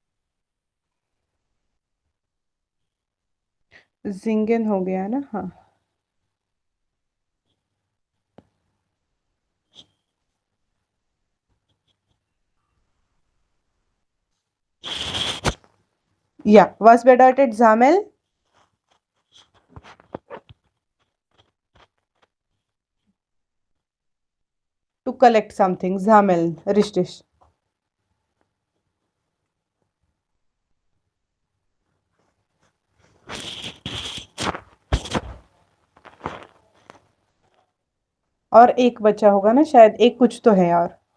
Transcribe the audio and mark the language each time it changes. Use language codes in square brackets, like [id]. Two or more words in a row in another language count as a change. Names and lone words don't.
[hi] जिंगन हो गया ना, हाँ। [de] या was bedeutet Zamel? [en] To collect something, [de] Zamel, richtig. [hi] और एक बचा होगा ना शायद, एक कुछ तो है और।